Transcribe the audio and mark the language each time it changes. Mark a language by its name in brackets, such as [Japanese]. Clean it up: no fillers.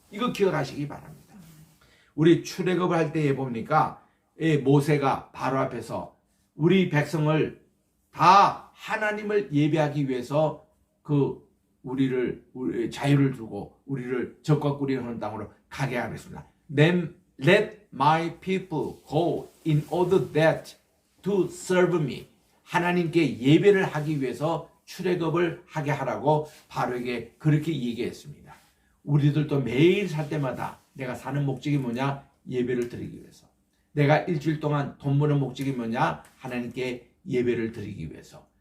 [Korean] 이거 기억하시기 바랍니다. 우리 출애굽을 할 때에 보니까 모세가 바로 앞에서 우리 백성을 다 하나님을 예배하기 위해서 우리를 자유를 두고 우리를 적과 꿀이 흐르는 땅으로 가게 하겠습니다. [English] Let my people go in order that to serve me. [Korean] 하나님께 예배를 하기 위해서 출애굽을 하게 하라고 바로에게 그렇게 얘기했습니다. 우리들도 매일 살 때마다 내가 사는 목적이 뭐냐? 예배를 드리기 위해서. 내가 일주일 동안 돈 버는 목적이 뭐냐? 하나님께 예배를 드리기 위해서.